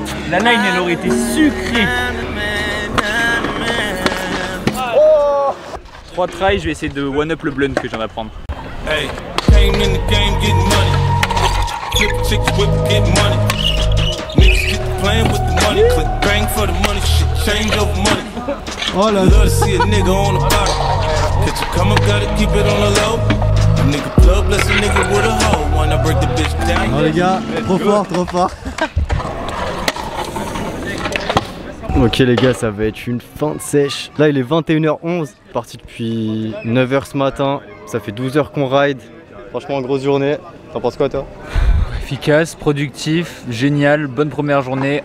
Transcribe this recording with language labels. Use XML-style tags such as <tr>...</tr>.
<fr>La line, elle aurait été sucrée. Oh 3 tries, je vais essayer de one-up le blunt que je viens d'apprendre.</fr> <en>Hey, came in the game getting money. Flip chicks, whip, get money. Niggas get playing with the money. Click bang for the money. Shit change over money. Oh là là. Love to see a nigga on the bottom. Catch a come up, gotta keep it on the low. A nigga plug, bless a nigga with a hoe. Wanna break the bitch down.</en> <fr>Oh les gars, trop fort, trop fort. Ok les gars, ça va être une fin de sèche. Là il est 21h11, parti depuis 9h ce matin. Ça fait 12 heures qu'on ride. Franchement, grosse journée. T'en penses quoi toi? Efficace, productif, génial, bonne première journée.</fr>